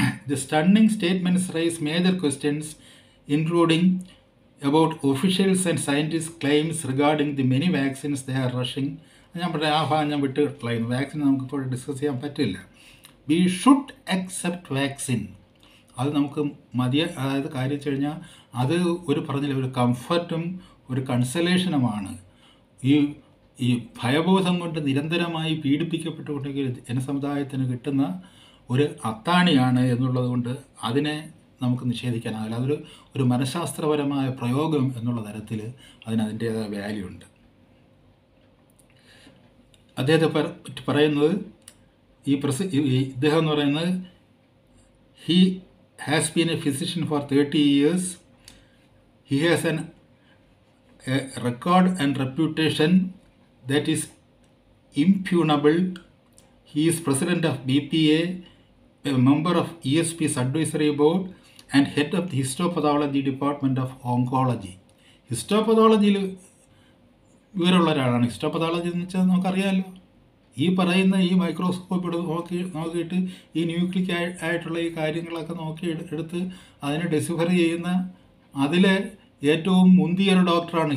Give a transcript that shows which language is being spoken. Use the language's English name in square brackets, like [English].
[English] The stunning statements rise major questions including about officials and scientists' claims regarding the many vaccines they are rushing. [Malayalam] ഞാൻ പറയാം, ആ ഭാഗം ഞാൻ വിട്ട് കളയുന്നു. വാക്സിൻ നമുക്കിപ്പോൾ ഡിസ്കസ് ചെയ്യാൻ പറ്റില്ല. [English] We should accept vaccine. [Malayalam] അത് നമുക്ക് അതായത് കാര്യം വെച്ച് കഴിഞ്ഞാൽ അത് പറഞ്ഞില്ല, ഒരു കംഫർട്ടും ഒരു കൺസലേഷനുമാണ്. ഈ ഭയബോധം കൊണ്ട് നിരന്തരമായി പീഡിപ്പിക്കപ്പെട്ടുകൊണ്ടെങ്കിൽ ജനസമുദായത്തിന് കിട്ടുന്ന ഒരു അത്താണിയാണ് എന്നുള്ളത് കൊണ്ട് അതിനെ നമുക്ക് നിഷേധിക്കാനാവില്ല. ഒരു മനഃശാസ്ത്രപരമായ പ്രയോഗം എന്നുള്ള തരത്തിൽ അതിൻ്റേതായ വാല്യൂ ഉണ്ട്. അദ്ദേഹത്തെ പറ്റി പറയുന്നത് ഇദ്ദേഹം എന്ന് പറയുന്നത് [English] He has been a physician for 30 years. He has a record and reputation that is impugnable. He is president of BPA, a member of ESP's advisory board, and head of the histopathology department of oncology. [Malayalam] ഹിസ്റ്റോപതോളജിയിൽ വിവരമുള്ള ഒരാളാണ്. ഹിസ്റ്റോപതോളജി എന്ന് വെച്ചാൽ നമുക്കറിയാമല്ലോ, ഈ പറയുന്ന ഈ microscope നോക്കിയിട്ട് ഈ ന്യൂക്ലിക് ആയിട്ടുള്ള ഈ കാര്യങ്ങളൊക്കെ എടുത്ത് അതിനെ ഡെസിഫർ ചെയ്യുന്ന അതിലെ ഏറ്റവും മുന്തിയ ഒരു ഡോക്ടറാണ്.